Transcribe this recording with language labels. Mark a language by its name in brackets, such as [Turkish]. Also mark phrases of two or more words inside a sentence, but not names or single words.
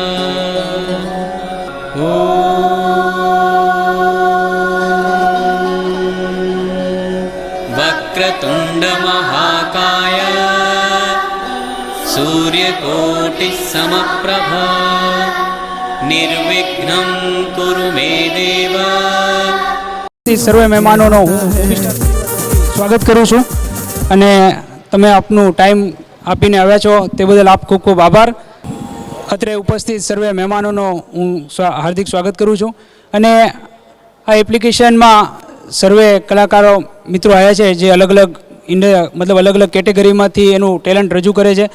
[Sanskrit] वक्रतुंड महाकाय सूर्यकोटि समप्रभ निर्विघ्नं कुरु मे देव। [Gujarati] સર્વે મહેમાનોનો હું સ્વાગત કરું છું અને તમે આપનું ટાઈમ આપીને આવ્યા છો તે બદલ આપ ખૂબ ખૂબ આભાર. અત્રે ઉપસ્થિત સર્વે મહેમાનોનો હું હાર્દિક સ્વાગત કરું છું અને આ એપ્લિકેશનમાં સર્વે કલાકારો મિત્રો આવ્યા છે જે અલગ અલગ કેટેગરીમાંથી એનું ટેલેન્ટ રજૂ કરે છે.